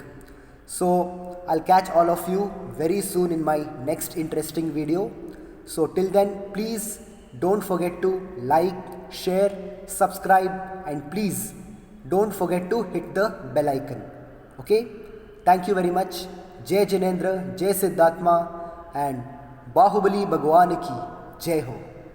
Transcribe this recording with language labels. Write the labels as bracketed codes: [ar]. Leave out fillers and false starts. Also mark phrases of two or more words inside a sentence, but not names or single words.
[en] So I'll catch all of you very soon in my next interesting video. So till then, please don't forget to like, share, subscribe, and please don't forget to hit the bell icon. Okay? Thank you very much. [hi] जय जिनेन्द्र, जय सिद्धात्मा, and बाहुबली भगवान की जय हो.